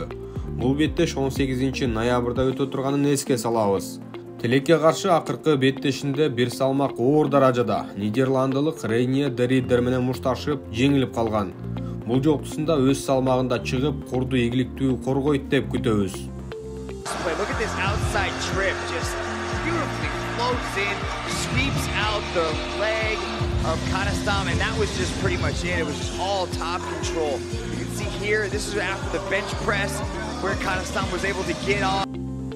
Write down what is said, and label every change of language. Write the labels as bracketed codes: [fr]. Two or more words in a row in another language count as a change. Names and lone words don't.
[ky] Бул беттеш 18 ноябрда өтө турганын эске салабыз. Тилекке каршы акыркы беттешинде бир салмак оор даражада нидерландылык Рейне Деридер менен мушташып жеңилип калган. Бул жолтусунда өз салмагында чыгып, курду ийгиликтүү коргойт деп күтөбүз. [en] Look at this outside trip, just beautifully floats in, sweeps out the leg of Kanastam, and that was just pretty much it. It was just all top control. You can see here, this is after the bench press, where Kanastam was able to get on.